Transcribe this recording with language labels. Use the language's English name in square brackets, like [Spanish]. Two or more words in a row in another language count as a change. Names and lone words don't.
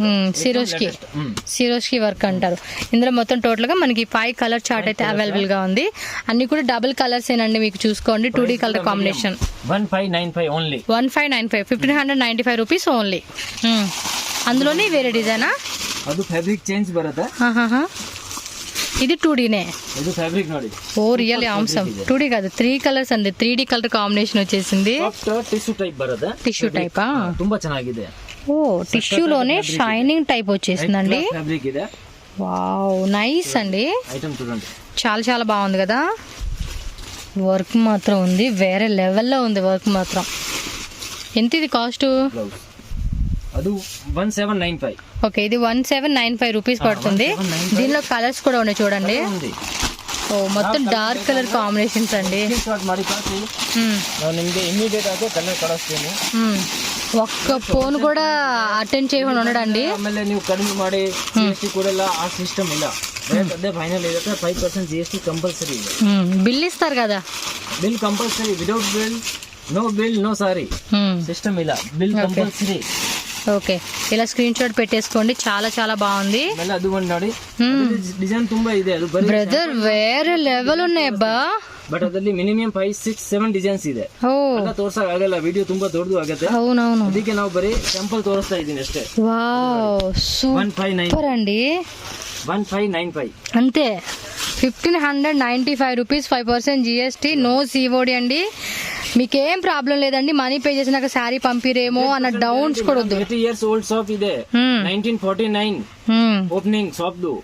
[Telugu] సిరోస్కి వర్క్ అంటారు. ఇందులో మొత్తం టోటల్ గా మనకి 5 [English] colour chart [Telugu] అయితే అవైలబుల్ గా ఉంది. అన్ని కూడా [English] double colours [Telugu] ఏనండి, మీకు చూసుకోండి. [English] 2D colour combination. [Telugu] 1595 ఓన్లీ. 1595 1595 [English] rupees only. [Telugu] అందులోనే వేరే డిజైనా, [Kannada] ಅದು [English] fabric change [Kannada] ಬರುತ್ತೆ. [Telugu] ఇది 2Dనే. [Kannada] ಇದು ಫ್ಯಾಬ್ರಿಕ್ ನೋಡಿ. [Telugu] ఓ రియల్ ఆమ్సం. 2D కాదు 3 కలర్స్ అండి, [English] 3D colour combination [Telugu] వచ్చేసింది. [English] soft tissue type [Kannada] ಬರುತ್ತೆ. [English] tissue typa? [Kannada] ತುಂಬಾ ಚೆನ್ನಾಗಿದೆ. [Telugu] ఓ టిష్యూలోనే [English] shining type [Telugu] వచ్చేసిందండి. [Kannada] ఫ్యాబ్రిక్ ಇದೆ. [English] wow nice [Telugu] అండి. ఐటమ్ చూడండి, చాలా చాలా బాగుంది కదా. వర్క్ మాత్రం ఉంది, వేరే లెవెల్లో ఉంది వర్క్ మాత్రం. ఎంత ఇది కాస్ట్? [Kannada] బ్లౌజ్ ಅದು 1795. [Telugu] ఓకే, ఇది 1795 రూపీస్ పడుతుంది. దీనిలో కలర్స్ కూడా ఉన్నాయి చూడండి. ఓ మొత్తం [English] dark colour combinations [Telugu] అండి. [Kannada] ಸ್ಟಾರ್ಟ್ ಮಾಡಿ ಕಾಸಿ ನಾನು ನಿಮಗೆ ಇಮಿಡಿಯೇಟ್ ಆಗಿ ಕಲರ್ ಕಳಿಸ್ತೀನಿ. [Telugu] ఒక్క ఫోన్ కూడా అటెండ్ చేయకుండా ఉండడండి. [Kannada] ಆಮೇಲೆ ನೀವು ಕಡಿಮೆ ಮಾಡಿ GST ಕೊಡಲ್ಲ, ಆ ಸಿಸ್ಟಮ್ ಇಲ್ಲ. ರೇಟ್ ಅದೇ ಫೈನಲ್ ಇರುತ್ತೆ. 5% [English] GST compulsory [Kannada] ಇದೆ. [Telugu] బిల్ ఇస్తారు కదా? [English] bill compulsory. without bill no sorry. [Kannada] ಸಿಸ್ಟಮ್ ಇಲ್ಲ, [English] bill compulsory. [Telugu] ఓకే, ఇలా [English] screen shot [Telugu] పెట్టేసుకోండి. చాలా చాలా బాగుంది. [Kannada] ಅದು ಒಂದು ನೋಡಿ, ಡಿಸೈನ್ ತುಂಬಾ ಇದೆ. ಅದು [Telugu] బ్రదర్ వేరే లెవెల్ ఉన్నాయి అబ్బా. [Kannada] ಬಟ್ ಅದರಲ್ಲಿ ಮಿನಿಮಮ್ 5, 6, 7 ಡಿಸೈನ್ಸ್ ಇದೆ. ಎಲ್ಲ ತೋರ್ಸಕ್ ಆಗಲ್ಲ, ವಿಡಿಯೋ ತುಂಬಾ ದೊಡ್ಡದು ಆಗುತ್ತೆ. [Telugu] అవునవును, [Kannada] ಅದಕ್ಕೆ ನಾವು ಬರೀ ಸ್ಯಾಂಪಲ್ ತೋರಿಸ್ತಾ ಇದ್ದೀನಿ ಅಷ್ಟೇ. [English] wow super [Telugu] అండి. 1595 అంతే. 1595 రూపీస్, 5% GST, [English] no COD [Telugu] అండి. మీకేం ప్రాబ్లం లేదండి. [English] money pay [Telugu] చేసినాక శారీ పంపిరేమో అన్న డౌట్స్ కూడా వద్దు. [English] 80 years old shop [Telugu] ಇದೆ. 1949 [English] opening shop [Telugu] దు.